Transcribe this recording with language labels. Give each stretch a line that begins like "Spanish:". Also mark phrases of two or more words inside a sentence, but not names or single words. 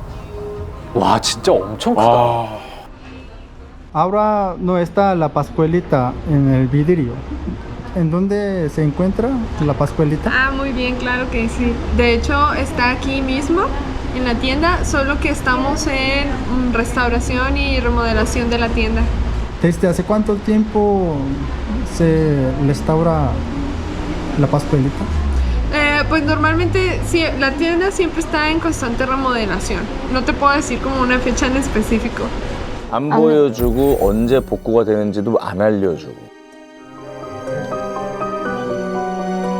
Korean: 와 진짜 엄청 크다. 와.
Spanish: Ahora no está la pascuelita en el vidrio. ¿En dónde se encuentra la pascuelita? Ah, muy bien, claro que sí. De hecho, está aquí mismo en la tienda, solo que estamos en restauración y remodelación de la tienda. ¿Desde hace cuánto tiempo se restaura la pascuelita? Pues normalmente sí, la tienda siempre está en constante remodelación. No te puedo decir como una fecha en específico.
Korean: 안 보여주고 언제 복구가 되는지도 안 알려주고.